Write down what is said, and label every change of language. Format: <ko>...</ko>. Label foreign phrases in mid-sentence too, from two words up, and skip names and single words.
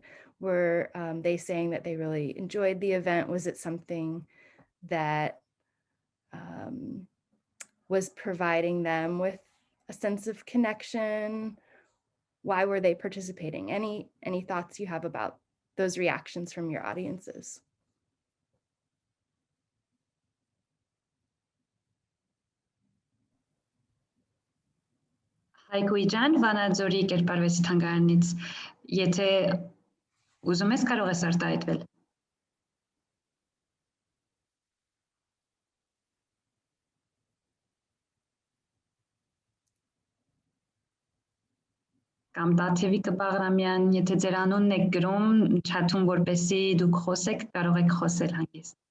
<en>Were they saying that they really enjoyed the event? Was it something that was providing them with a sense of connection? Why were they participating? Any thoughts you have about those reactions from your audiences?</en> <hy>Հայկույ ջան, Վանաձորի կերպարվեստի թանգարանից, եթե ուզում ես, կարող ես արտահայտվել։ Կամ Տաթևիկը Բաղրամյան, եթե ձեր անունն եք գրում չաթում, որպեսզի դուք խոսեք, կարող եք խոսել հանգիստ։</hy>